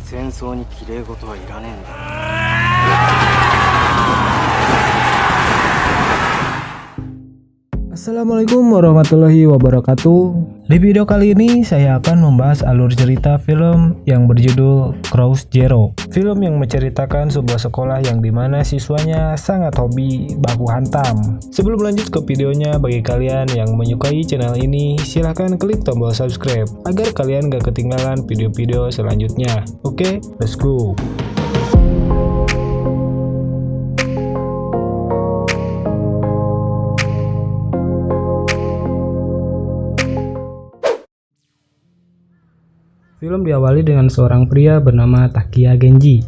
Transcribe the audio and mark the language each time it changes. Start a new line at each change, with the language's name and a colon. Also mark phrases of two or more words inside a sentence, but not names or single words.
Japanese: 争に綺麗事はいらねえんだ。
Arabic: السلام عليكم ورحمة الله وبركاته.
Indonesian: Di video kali ini saya akan membahas alur cerita film yang berjudul Cross Zero. Film yang menceritakan sebuah sekolah yang dimana siswanya sangat hobi baku hantam. Sebelum lanjut ke videonya, bagi kalian yang menyukai channel ini, silahkan klik tombol subscribe agar kalian gak ketinggalan video-video selanjutnya. Oke,
English: let's go.
Indonesian: Film diawali dengan seorang pria bernama Takiya Genji.